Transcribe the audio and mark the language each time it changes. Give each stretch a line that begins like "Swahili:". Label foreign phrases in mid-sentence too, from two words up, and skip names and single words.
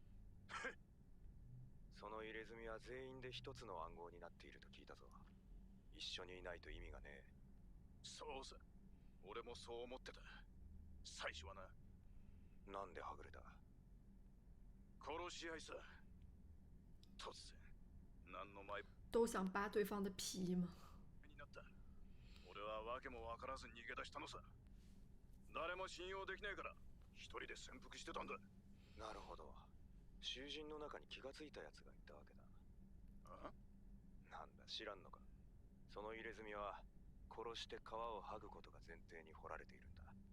Japanese: その入れ墨は全員で一つの暗号になっていると聞いたぞ。一緒にいないと意味がねえ。そうさ、俺もそう思ってた。最初はな。なんではぐれた？殺し合いさ。突然何の前
Chinese: 都想扒对方的皮吗？
Japanese: になった。俺は訳も分からず逃げ出したのさ。誰も信用できないから一人で潜伏してたんだ。なるほど。囚人の中に気がついた奴がいたわけだ。あ？なんだ知らんのか。その入れ墨は殺して皮を剥ぐことが前提に掘られているんだ。